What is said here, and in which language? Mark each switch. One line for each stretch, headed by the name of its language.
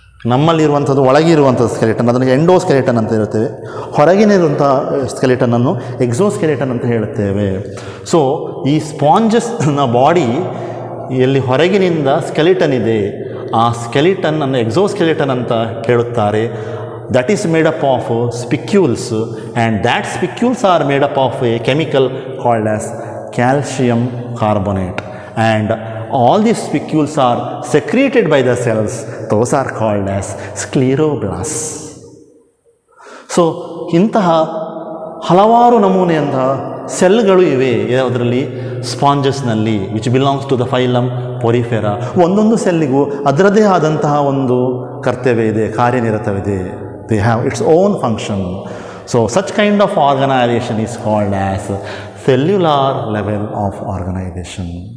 Kannada: ನಮ್ಮಲ್ಲಿರುವಂಥದ್ದು ಒಳಗಿರುವಂಥದ್ದು skeleton, ಅದನ್ನು endoskeleton ಅಂತ ಇರುತ್ತೇವೆ. ಹೊರಗಿನಿರುವಂಥ ಸ್ಕೆಲಿಟನನ್ನು ಎಕ್ಸೋಸ್ಕೆಲಿಟನ್ ಅಂತ ಹೇಳುತ್ತೇವೆ. ಸೊ ಈ ಸ್ಪಾಂಜಸ್ನ ಬಾಡಿ ಎಲ್ಲಿ ಹೊರಗಿನಿಂದ ಸ್ಕೆಲಿಟನ್ ಇದೆ, ಆ ಸ್ಕೆಲಿಟನ್ ಅನ್ನು ಎಕ್ಸೋಸ್ಕೆಲಿಟನ್ ಅಂತ ಹೇಳುತ್ತಾರೆ.
English: That is made up of spicules, and that spicules are made up of a chemical called as calcium carbonate, and all these spicules are secreted by the cells. Those are called as scleroblasts.
Kannada: So ಇಂತಹ ಹಲವಾರು ನಮೂನೆಯಂತಹ ಸೆಲ್ಗಳು ಇವೆ ಯಾವುದರಲ್ಲಿ, ಸ್ಪಾಂಜಸ್ನಲ್ಲಿ,
English: Which belongs to the phylum Porifera.
Kannada: ಒಂದೊಂದು ಸೆಲ್ಲಿಗೂ ಅದರದೇ ಆದಂತಹ ಒಂದು ಕರ್ತವ್ಯ ಇದೆ, ಕಾರ್ಯನಿರತವಿದೆ.
English: They have its own function. So such kind of organisation is called as cellular level of organisation.